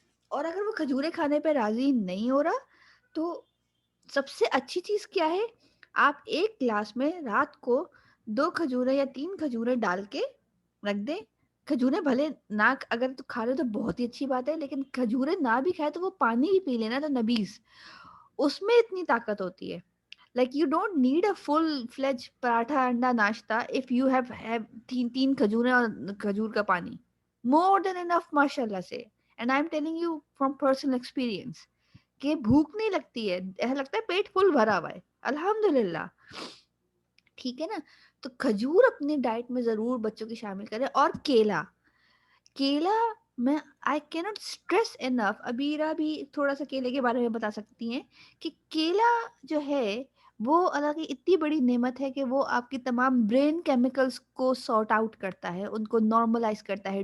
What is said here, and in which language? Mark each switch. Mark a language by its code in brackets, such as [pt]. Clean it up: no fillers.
[hi] और अगर वो खजूरें खाने पे राजी नहीं हो रहा, तो सबसे अच्छी चीज क्या है, आप एक ग्लास में रात को 2 खजूरें या 3 खजूरें डाल के रख दें। खजूरें भले ना, अगर तो खा रहे हो तो बहुत ही अच्छी बात है, लेकिन खजूरें ना भी खाए तो वो पानी भी पी लेना, तो नबीज उसमें इतनी ताकत होती है। [en] Like you don't need a full-fledged [hi] paratha अंडा नाश्ता [en] if you have [hi] तीन खजूरें और खजूर का पानी, [en] more than enough [hi] माशाल्लाह से। [en] And I'm telling you from personal experience [hi] कि भूख नहीं लगती है, ऐसा लगता है पेट फुल भरा हुआ है, अल्हम्दुलिल्लाह। ठीक है ना? तो खजूर अपने डाइट में जरूर बच्चों की शामिल करें। और केला, केला मैं [en] I cannot stress enough, [hi] Abira भी थोड़ा सा केले के बारे में बता सकती हैं कि केला जो है वो अल्लाह की इतनी बड़ी नेमत है कि वो आपकी तमाम ब्रेन केमिकल्स को सॉर्ट आउट करता है, उनको नॉर्मलाइज करता है।